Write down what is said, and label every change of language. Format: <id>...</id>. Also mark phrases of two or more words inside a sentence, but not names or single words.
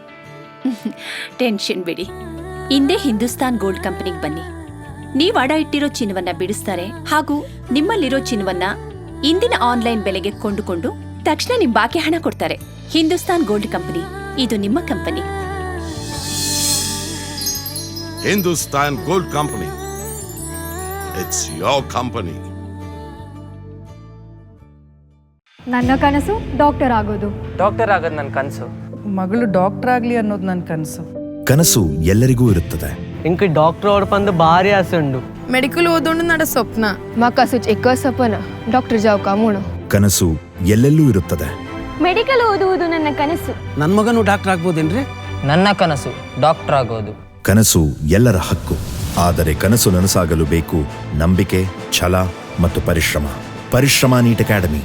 <kn>ಟೆನ್ಷನ್ ಬಿಡಿ, ಇಂದೇ ಹಿಂದೂಸ್ತಾನ್ ಗೋಲ್ಡ್ ಕಂಪನಿಗೆ ಬನ್ನಿ. ನೀವು ಅಡ ಇಟ್ಟಿರೋ ಚಿನ್ನವನ್ನ ಬಿಡಿಸ್ತಾರೆ ಹಾಗೂ ನಿಮ್ಮಲ್ಲಿರೋ ಚಿನ್ನವನ್ನ ಇಂದಿನ ಆನ್ಲೈನ್ ಬೆಲೆಗೆ ಕೊಂಡುಕೊಂಡು ತಕ್ಷಣ ನಿಮ್ ಬಾಕಿ ಹಣ ಕೊಡ್ತಾರೆ. ಹಿಂದೂಸ್ತಾನ್ ಗೋಲ್ಡ್ ಕಂಪನಿ, ಇದು ನಿಮ್ಮ ಕಂಪನಿ.</kn> <en>Hindustan Gold Company. It's your company.</en> <kn>ನನ್ನ ಕನಸು ಡಾಕ್ಟರ್ ಆಗೋದು. ನನ್ನ ಕನಸು. ಮಗಳು ಡಾಕ್ಟರ್ ಆಗ್ಲಿ ಅನ್ನೋದು ನನ್ನ ಕನಸು. ಕನಸು ಎಲ್ಲರಿಗೂ ಇರುತ್ತದೆ.</kn> <tcy>ಇಂಕ ಡಾಕ್ಟರ್ ಓಡ್ಪಂದು ಭಾರಿ ಆಸೆ ಉಂಡು.</tcy> <kfa>ಮೆಡಿಕಲ್ ಓದೋಣ ನಡ ಸ್ವಪ್ನ.</kfa> <lmn>మా కసుచ్ ఎక్కువ సపన డాక్టర్ జావు కామును.</lmn> <kn>ಕನಸು ಎಲ್ಲೆಲ್ಲೂ ಇರುತ್ತದೆ. ಮೆಡಿಕಲ್ ಓದುವುದು ನನ್ನ ಕನಸು. ನನ್ನ ಮಗನು ಡಾಕ್ಟರ್ ಆಗ್ಬೋದೇನ್ರಿ? ನನ್ನ ಕನಸು ಡಾಕ್ಟರ್ ಆಗೋದು. ಕನಸು ಎಲ್ಲರ ಹಕ್ಕು. ಆದರೆ ಕನಸು ನನಸಾಗಲು ಬೇಕು ನಂಬಿಕೆ, ಛಲ ಮತ್ತು ಪರಿಶ್ರಮ ನೀಟ್ ಅಕಾಡೆಮಿ.</kn>